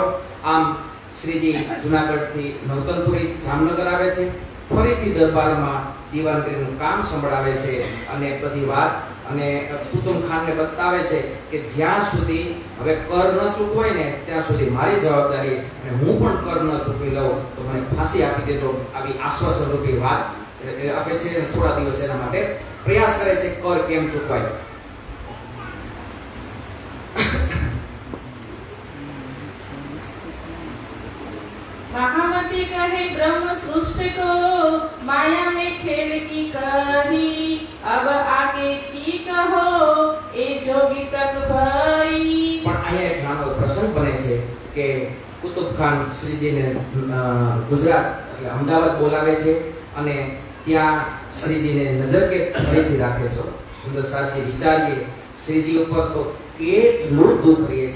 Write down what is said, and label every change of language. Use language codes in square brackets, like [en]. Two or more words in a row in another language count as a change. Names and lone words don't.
[gu] આમ શ્રીજી જૂનાગઢથી નવતનપુરી જામનગર આવે છે, ફરીથી દરબારમાં દીવાનગીરીનું કામ સંભળાવે છે અને બધી વાત અને કુતુબ ખાનને બતાવે છે કે જ્યાં સુધી હવે કર ન ચૂકવાય ને ત્યાં સુધી મારી જવાબદારી, અને હું પણ કર ન ચૂકવી લઉં તો મને ફાંસી આપી દેજો, આવી આશ્વાસન રૂપી વાત આપે છે. થોડા દિવસ એના માટે પ્રયાસ કરે છે કર કેમ ચૂકવાય. [hi] महामती कहे ब्रह्म सृष्टि को माया में खेल की कही, अब आगे की कहो ए जोगी तक भई. [gu] પણ અહીંયા એક નાનો પ્રસંગ બને છે કે કુતુબ ખાન શ્રીજીને ગુજરાત એટલે અમદાવાદ બોલાવે છે અને ત્યાં શ્રીજીને નજરકેદ ફરીથી રાખે છે. સુંદર સાથી વિચારીએ શ્રીજી ઉપર તો કેટલું દુઃખ રહે છે.